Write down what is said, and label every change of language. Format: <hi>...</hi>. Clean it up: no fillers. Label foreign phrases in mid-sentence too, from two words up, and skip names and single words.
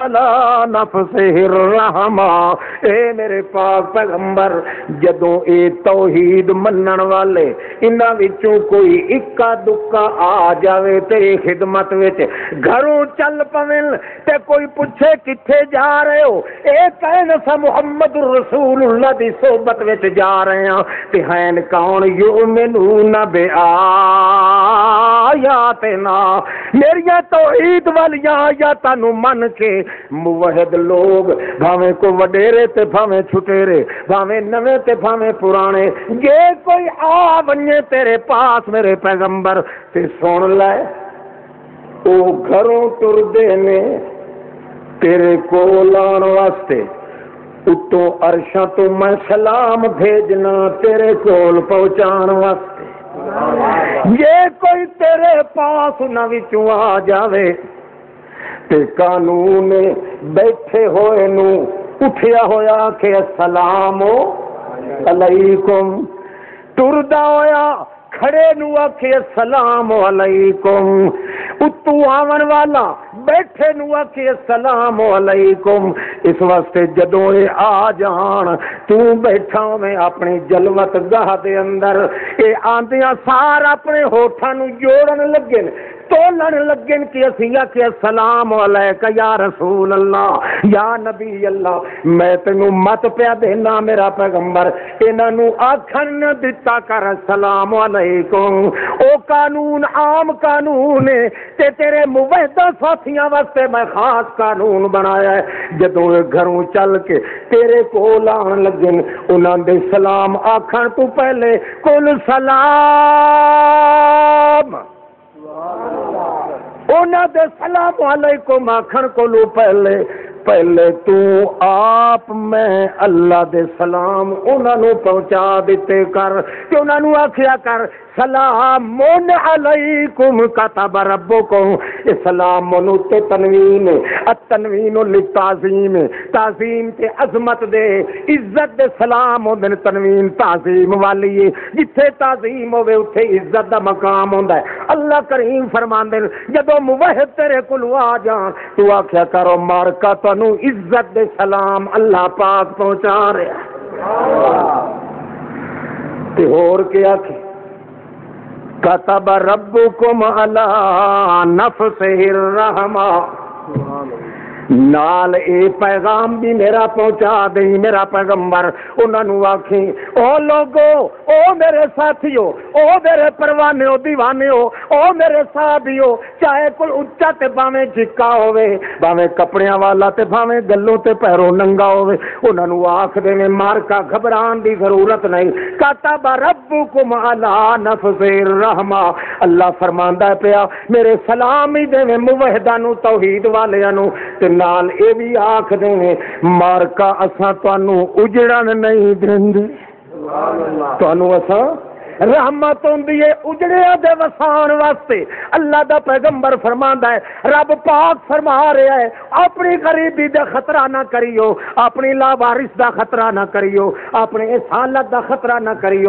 <ar>علی نفسہ الرحمہ.</ar> <pa>اے میرے پاک پیغمبر جدوں اے توحید منن والے انہاں وچوں کوئی اکا دکا آ جاوے تیری خدمت وچ گھروں چل پویں تے کوئی پوچھے کتھے جا رہے ہو اے کہن سا</pa> <ar>محمد رسول اللہ</ar> <pa>دی صحبت وچ جا رہے ہیں تے ہیں کون یؤمنون بآیاتنا میریاں توحید والیاں آیاتاں نو من کے موحد لوگ بھاویں کو وڈیرے تے بھاویں چھٹیرے بھاویں نویں تے بھاویں پرانے جے کوئی آ ونجے تیرے پاس میرے پیغمبر تے سن لے او گھروں ٹردے نے تیرے کول آن واسطے اتوں عرشاں تو میں سلام بھیجنا تیرے کول پہنچان واسطے. یہ کوئی تیرے پاس نہ وچوں آ جاوے تے قانون بیٹھے ہوئے نو اٹھیا ہویا کہ</pa> <ar>السلام علیکم</ar> <pa>ٹردا ہویا کھڑے نو آکھے</pa> <ar>السلام علیکم</ar> <pa>اتو آون والا بیٹھے نو آکھے</pa> <ar>السلام علیکم.</ar> <pa>اس واسطے جدوں اے آ جان تو بیٹھا میں اپنی جلوت گاہ دے اندر اے آندیاں سار اپنے ہوٹھاں نو جوڑن لگے تولن لگن کہ اسی آکھے</pa> <ar>السلام علیکہ یا رسول اللہ یا نبی اللہ.</ar> <pa>میں تینوں مت پیا دینا میرا پیغمبر انہاں نو آکھن نہ دتا کر</pa> <ar>السلام علیکم.</ar> <pa>او قانون عام قانون ہے تے تیرے موحدہ ساتھیاں واسطے میں خاص قانون بنایا ہے. جدوں گھروں چل کے تیرے کول آن لگن انہاں دے سلام آکھن تو پہلے کل سلام انہاں دے</pa> <ar>سلام علیکم</ar> <pa>آکھن کولو پہلے تو آپ میں اللہ دے سلام انہاں نو پہنچا دیتے کر کہ انہاں نو آکھیا کر</pa> <ar>سلام علیکم کتب ربکم.</ar> <pa>سلام تے</pa> <ar>تنوین التنوین للتعظیم</ar> <pa>تعظیم تے عظمت دے عزت دے سلام ہوندے تنوین تعظیم والی ہے جتھے تعظیم ہوے اوتھے عزت دا مقام ہوندا ہے. اللہ کریم فرماندے جدوں موحد تیرے کول آ جان تو آکھیا کرو مارکا تانوں عزت دے سلام اللہ پاک پہنچا رہا تے ہور کیا کہ</pa> <ar>کتب ربکم علی نفسہ الرحمہ.</ar> <pa>نال اے پیغام بھی میرا پہنچا دیں میرا پیغمبر انہاں نو آکھیں او لوگو او میرے ساتھیو او میرے پروانیو دیوانیو او میرے صحابیو چاہے کوئی اچا تے بھاویں جھکا ہوے بھاویں کپڑیاں والا تے بھاویں گلوں تے پیروں ننگا ہوے انہاں نو آکھ دے مار کا گھبران دی ضرورت نہیں.</pa> <ar>کتب ربکم علی نفسہ الرحمہ.</ar> <pa>اللہ فرماندا پیا میرے سلام ہی دے موحداں نو توحید والیاں نو تے نال اے بھی آکھ دے مارکا اساں تانوں اجڑن نہیں دیندے تانوں اساں رحمت ہوندی ہے اجڑیاں دے وسان واسطے. اللہ دا پیغمبر فرماندا ہے رب پاک فرما رہا ہے اپنی غریبی دا خطرہ نہ کریو اپنی لاوارث دا خطرہ نہ کریو اپنے اصالت دا خطرہ نہ کریو.</pa>